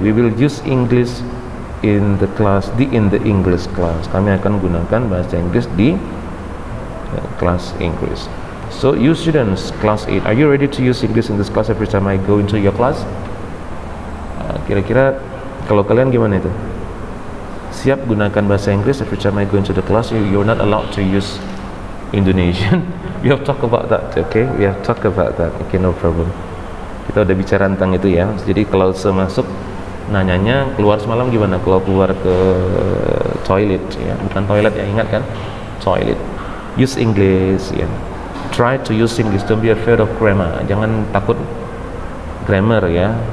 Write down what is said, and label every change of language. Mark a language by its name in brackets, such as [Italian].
[English] We will use English in the class, in the English class. [Indonesian] Kami akan gunakan bahasa Inggris di kelas Inggris. [English] So you students, class 8, are you ready to use English in this class every time I go into your class? [Indonesian] Kira-kira kalau kalian gimana itu? Siap gunakan bahasa Inggris [English] every time I go into the class? You're not allowed to use Indonesian. We have talk about that, okay? We have talk about that. Okay, no problem. [Indonesian] Kita udah bicara tentang itu ya. Jadi kalau semasuk nanyanya keluar semalam gimana? Kalau keluar ke toilet ya, bukan toilet ya, ingat kan? Toilet. [English] Use English ya. Try to use English. Don't be afraid of grammar. [Indonesian] Jangan takut grammar ya.